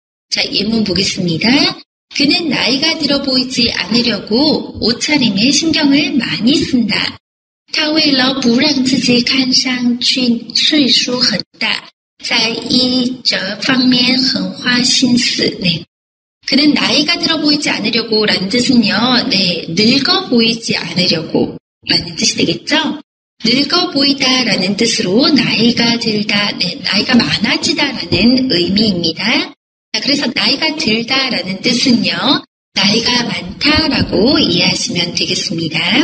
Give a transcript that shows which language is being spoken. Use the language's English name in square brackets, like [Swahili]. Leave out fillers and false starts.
[Korean] 자, 예문 보겠습니다. 그는 나이가 들어 보이지 않으려고 옷차림에 신경을 많이 쓴다. [Chinese] 他为了不让自己看上去岁数很大，在衣着方面很花心思. [Korean] 네. 그는 나이가 들어 보이지 않으려고 라는 뜻은요. 네, 늙어 보이지 않으려고 라는 뜻이 되겠죠? 늙어 보이다 라는 뜻으로 나이가 들다, 네, 나이가 많아지다 라는 의미입니다. 자, 그래서 나이가 들다 라는 뜻은요. 나이가 많다라고 이해하시면 되겠습니다.